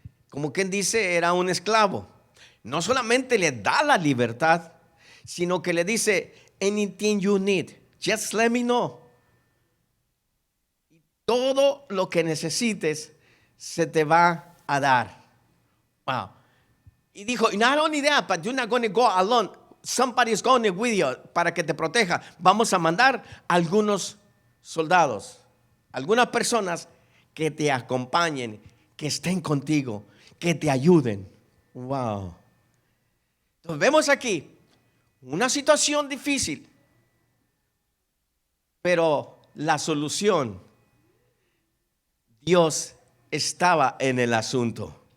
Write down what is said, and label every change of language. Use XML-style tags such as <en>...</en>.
<es>Como quien dice, era un esclavo. No solamente le da la libertad, sino que le dice,</es> <en>anything you need, just let me know.</en> <es>Todo lo que necesites se te va a dar.</es> <en>Wow.</en> <es>Y dijo,</es> <en>not only that, but you're not going to go alone. Somebody is going with you</en> <es>para que te proteja. Vamos a mandar algunos soldados, algunas personas que te acompañen, que estén contigo, que te ayuden.</es> <en>Wow.</en> <es>Entonces vemos aquí una situación difícil, pero la solución, Dios estaba en el asunto.</es>